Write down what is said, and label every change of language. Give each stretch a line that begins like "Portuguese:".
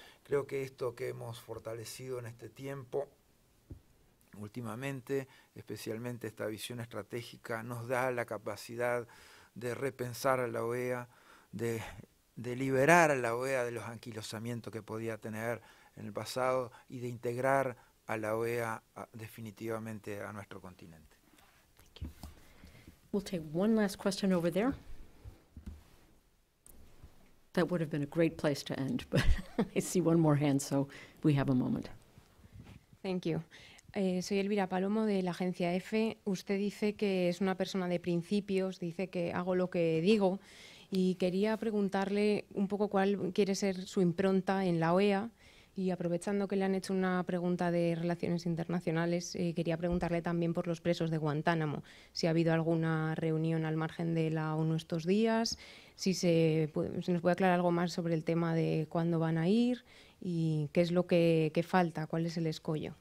Spanish: Creo que esto que hemos fortalecido en este tiempo, últimamente, especialmente esta visión estratégica, nos da la capacidad de repensar a la OEA, de liberar a la OEA de los anquilosamientos que podía tener en el pasado y de integrar a la OEA definitivamente a nuestro continente.
English: We'll take one last question over there. That would have been a great place to end, but I see one more hand, so we have a moment. Thank you.
Spanish: Soy Elvira Palomo de la agencia EFE. Usted dice que es una persona de principios, dice que hago lo que digo, y quería preguntarle un poco cuál quiere ser su impronta en la OEA, y aprovechando que le han hecho una pregunta de relaciones internacionales, quería preguntarle también por los presos de Guantánamo, si ha habido alguna reunión al margen de la ONU estos días, si nos puede aclarar algo más sobre el tema de cuándo van a ir y qué es lo que falta, cuál es el escollo.